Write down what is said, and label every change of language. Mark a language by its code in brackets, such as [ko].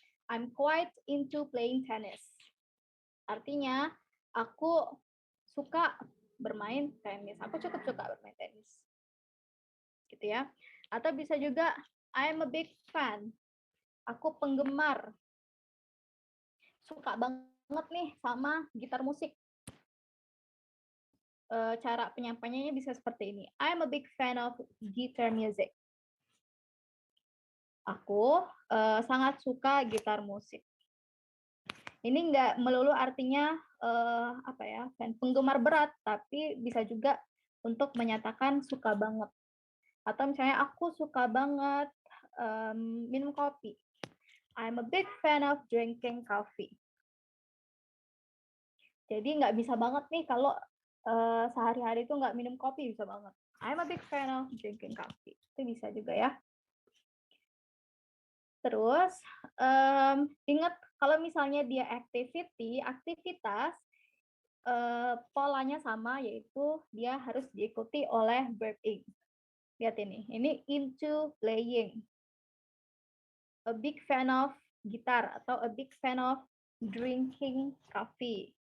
[en] I'm quite into playing tennis. [id] Artinya aku suka bermain tenis. Aku cukup suka bermain tenis. Gitu ya. Atau bisa juga [en] I'm a big fan. [id] Aku penggemar. Suka banget nih sama gitar musik. Cara penyampaiannya bisa seperti ini. [en] I'm a big fan of guitar music. [id] Aku sangat suka gitar musik. Ini nggak melulu artinya apa ya, penggemar berat, tapi bisa juga untuk menyatakan suka banget. Atau misalnya aku suka banget minum kopi. [en] I'm a big fan of drinking coffee. [id] Jadi nggak bisa banget nih kalau sehari-hari itu nggak minum kopi, bisa banget. [en] I'm a big fan of drinking coffee. [id] Itu bisa juga ya. Terus ingat kalau misalnya dia aktivitas polanya sama, yaitu dia harus diikuti oleh verb ing. Lihat ini [en] into playing. A big fan of gitar atau a big fan of drinking coffee.